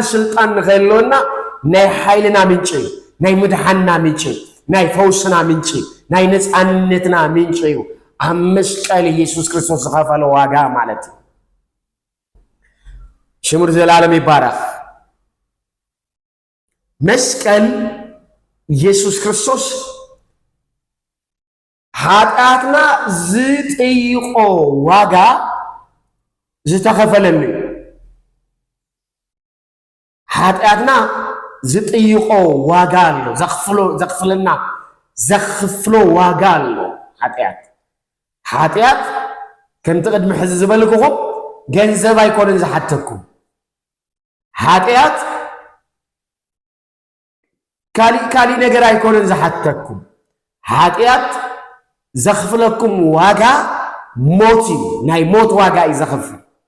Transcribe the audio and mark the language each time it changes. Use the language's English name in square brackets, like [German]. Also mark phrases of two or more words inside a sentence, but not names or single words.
[Tigrinya] ስልጣን ንኸለና ናይ ኃይልና ምንጭ እዩ። ናይ ምድሓንና ምንጭ እዩ። ናይ ፈውስና ምንጭ እዩ። ናይ ነፃነትና ምንጭ እዩ። ኣብ መስቀል ኢየሱስ ክርስቶስ ዝኸፈለ ዋጋ ማለት እዩ። ሽሙ ዘላለም ይባረክ። መስቀል ኢየሱስ ክርስቶስ ኃጢአትና ዝጠይቆ ዋጋ ዝተኸፈለሉ ኃጢአትና ዝጥይቆ ዋጋ አለ ዘኽፍሎ ዋጋ አለ ኃጢአት ከምቲ ቅድሚ ሕዚ ዝበልክኹም ገንዘብ ኣይኮነን ዝሓተኩም ኃጢአት ካሊ ነገር ኣይኮነን ዝሓተኩም ኃጢአት ዘኽፍለኩም ዋጋ ሞት ናይ ሞት ዋጋ እዩ ዘኽፍል